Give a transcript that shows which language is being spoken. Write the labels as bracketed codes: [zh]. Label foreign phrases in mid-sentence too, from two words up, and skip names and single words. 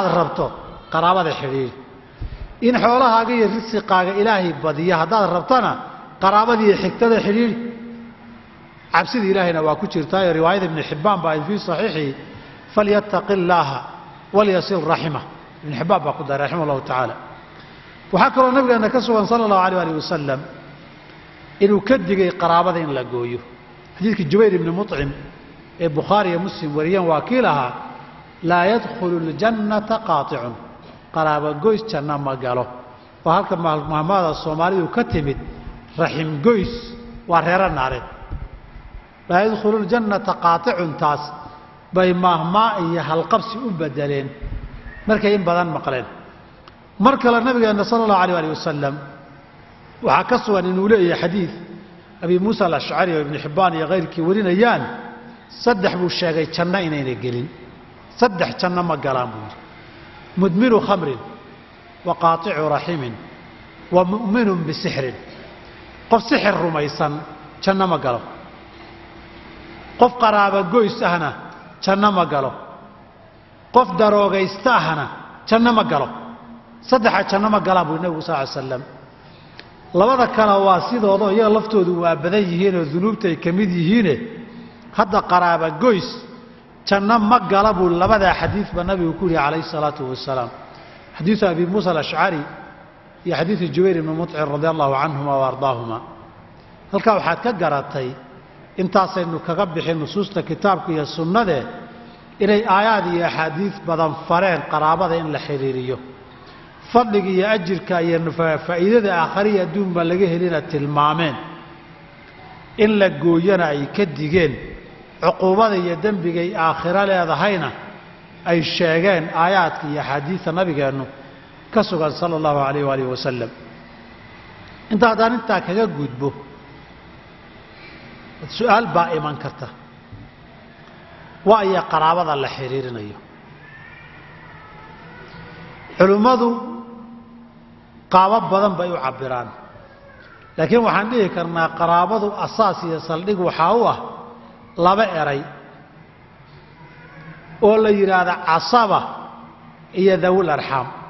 [so] rabto qaraabada xiriir in xoolahaaga iyo risqaaga ilaahay badiya haddaad rabtana qaraabadii xigtada xiriir cabsida ilaahayna waa ku jirtaa riwaayada ibn Hibbaan baa [ar] في صحيحه فليتق الله وليصل رحمه [so] ibn Hibbaan baa ku daray [ar] رحمه الله تعالى [so] waxa kaloo nabigeena ka sugan [ar] صلى الله عليه وسلم [so] inuu ka digay qaraabada in la gooyo xadiiska Jubayr ibn Mut'im ee Bukhari iyo Muslim wariyan waakilaha [ar] لا يدخل الجنة قاطع [so] qaraaba goys janna ma galo oo halka maamada Soomaalidu ka timid rahim goys waa reer naareed [ar] لا يدخل الجنة قاطع [so] taas bay mahma iyo halqabsi u bedeleen markay in badan maqleen marka la nabigeena [ar] صلى الله عليه وسلم [so] waxa ka sugan inuu leeyahay xadiis abi Musa al-Ash'ari iyo ibn Hibbaan iyo qeyrkii warinayaan saddex buu sheegay janna inayna gelin saddex janna ma galaan buu [ar] مدمن خمر وقاطع رحم ومؤمن بسحر [so] qof sixir rumaysan janna ma galo qof qaraaba goys ahna janna ma galo qof daroogaysta ahna janna ma galo saddex janna ma galaan buu nabigu [ar] صلى الله عليه وسلم [so] labada kale waa sidooda iyaga laftoodu waa badan yihiin oo dunuubta ay kamid yihiin hadda qaraaba goys janna ma gala buu labada xadiis ba nabigu ku yiri [ar] عليه الصلاة والسلام [so] xadiis abi Musa al-Ash'ari iyo xadiis Jubayr ibn Mut'im [ar] رضي الله عنهما وأرضاهما [so] halka waxaad ka garatay intaasaynu kaga bixin nusuusta kitaabka iyo sunnada inay aayaad iyo axaadiis badan fareen qaraabada in la xiriiriyo fadliga iyo ajirka iyo faa'iidada aakhiriya adduun ba laga helina tilmaameen in la gooyana ay ka digeen cuquubada iyo dambiga ay aakhira leedahayna ay sheegeen aayaadka iyo xadiiska nabigeenu ka sugan [ar] صلى الله عليه وسلم [so] inta kaga gudbo su'aal baa iman karta waa ay qaraabada la xiriirinayo culimadu qaabab badan bay u cabiraan laakiin waxaan dhihi karnaa qaraabadu asaas iyo saldhig waxa uu ah laba eray oo la yiraahdo asaba iyo [ar] ذوو الأرحام